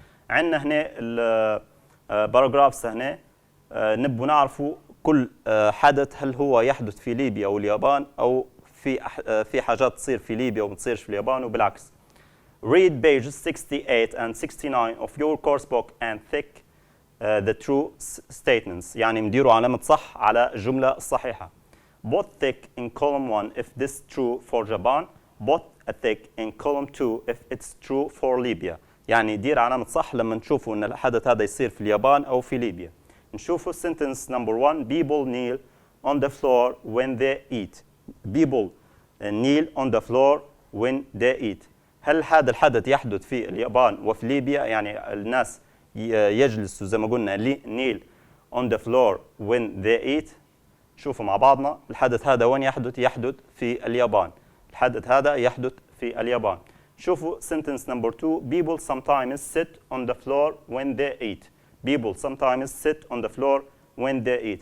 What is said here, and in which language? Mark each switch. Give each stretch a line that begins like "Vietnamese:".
Arabic: عندنا هنا الباراجرافز هنا نبغى نعرفوا كل حدث هل هو يحدث في ليبيا او اليابان او في حاجات تصير في ليبيا وما تصيرش في اليابان وبالعكس.
English: Read pages 68 and 69 of your course book and tick the true statements.
Arabic: يعني مديروا علامة صح على الجملة الصحيحة.
English: Put tick in column 1 if this is true for Japan. Put a tick in column 2 if it's true for Libya.
Arabic: يعني دير علامة صح لما نشوفوا ان الحدث هذا يصير في اليابان او في ليبيا. نشوفوا
English: sentence number 1. People kneel on the floor when they eat. People kneel on the floor when they eat.
Arabic: هل هذا الحدث يحدث في اليابان وفي ليبيا؟ يعني الناس يجلسوا زي ما قلنا
English: kneel on the floor when they eat.
Arabic: شوفوا مع بعضنا الحدث هذا وين يحدث؟ يحدث في اليابان. الحدث هذا يحدث في اليابان. شوفوا
English: sentence number 2. People sometimes sit on the floor when they eat. People sometimes sit on the floor when they eat.